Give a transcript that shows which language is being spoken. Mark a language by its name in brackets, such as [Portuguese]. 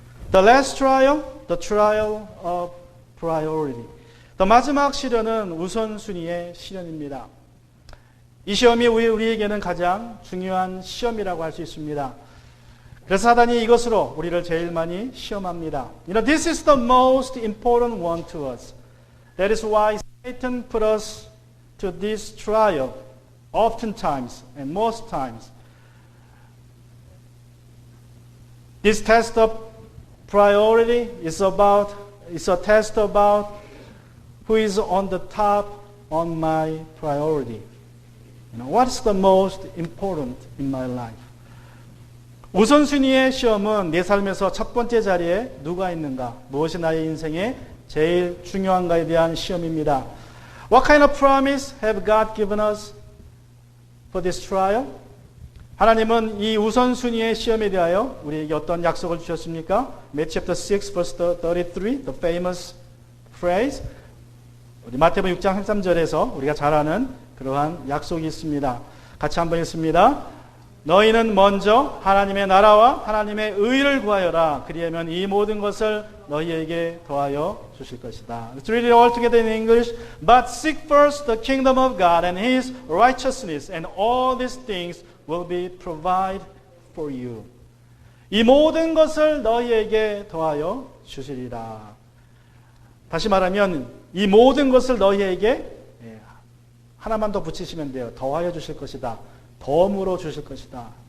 [English] The last trial, the trial of priority. [Korean] 더 마지막 시련은 우선순위의 시련입니다. 이 시험이 우리에게는 가장 중요한 시험이라고 할 수 있습니다. 그래서 사단이 이것으로 우리를 제일 많이 시험합니다. [English] This is the most important one to us. That is why Satan put us to this trial oftentimes and most times. This test of priority is a test about who is on the top on my priority. What is the most important in my life? [Korean] 우선순위의 시험은 내 삶에서 첫 번째 자리에 누가 있는가? 무엇이 나의 인생에 제일 중요한가에 대한 시험입니다. [English] What kind of promise have God given us for this trial? [Korean] 하나님은 이 우선순위의 시험에 대하여 우리에게 어떤 약속을 주셨습니까? [English] Matthew chapter 6 verse 33, the famous phrase. [Korean] 우리 마태복음 6장 13절에서 우리가 잘 아는 그러한 약속이 있습니다. 같이 한번 읽습니다. 너희는 먼저 하나님의 나라와 하나님의 의를 구하여라. 그리하면 이 모든 것을 너희에게 더하여 주실 것이다. [English] Let's read it all together in English. But seek first the kingdom of God and His righteousness, and all these things will be provided for you. [Korean] 이 모든 것을 너희에게 더하여 주시리라. 다시 말하면 이 모든 것을 너희에게 하나만 더 붙이시면 돼요. 더하여 주실 것이다. 덤으로 주실 것이다.